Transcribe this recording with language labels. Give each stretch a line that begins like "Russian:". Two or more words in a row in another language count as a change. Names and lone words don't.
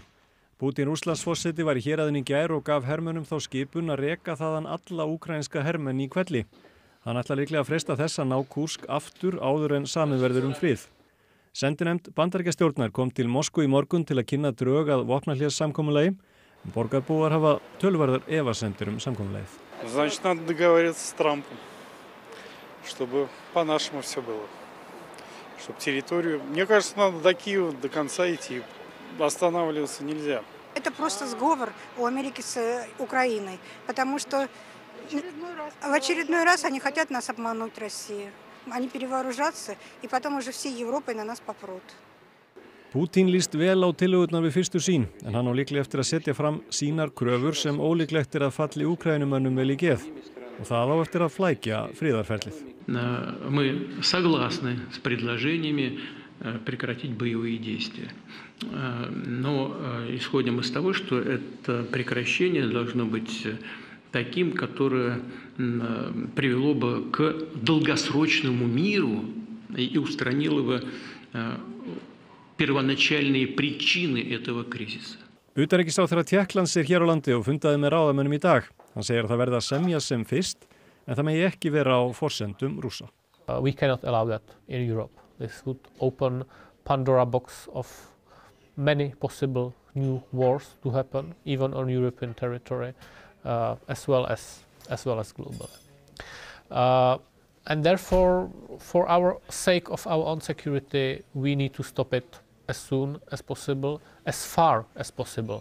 Icelandic: Pútín Rússlandsforseti var í héraðinu í gær og gaf hermönnum þá skipun að reka þaðan alla úkraínska hermenn í hvelli. Hann ætlar líklega að freista þess að ná Kursk aftur áður en samið verður frið. Sendinefnd Bandaríkjastjórnar kom til Moskvu í morgun til að kynna drög að vopnahléssamkomulagi. Borgarbúar hafa töluverðar efasemdir samkomulagið.
Russian: Значит, надо договориться с Трампом, чтобы по-нашему все было. Чтобы территорию, мне кажется, надо до Киева до конца идти. Останавливаться нельзя. Это просто сговор у Америки с Украиной, потому что в очередной раз они хотят нас обмануть, Россию. Они перевооружатся, и потом уже всей Европой на нас попрут.
Icelandic: Pútín líst vel á tillögurnar við fyrstu sýn, en hann á líklega eftir að setja fram sínar kröfur sem ólíklegt að falli Úkrænumönnum vel í geð. Og það á eftir að flækja friðarferlið.
Russian: Мы согласны с предложениями прекратить боевые действия. Но исходим из того, что это прекращение должно быть таким, которое привело бы к долгосрочному миру и устранило бы первоначальные причины этого кризиса.
Icelandic: Utanríkisráðherra Tékklands hér á landi og fundaði með ráðamönnum í dag. Hann segir að það verði að semja sem fyrst, en það megi ekki vera á forsendum Rússa.
English: We cannot allow that in Europe. This would open Pandora box of many possible new wars to happen, even on European territory, as well as globally. And therefore, for our sake of our own security, we need to stop it as soon as possible, as far as possible.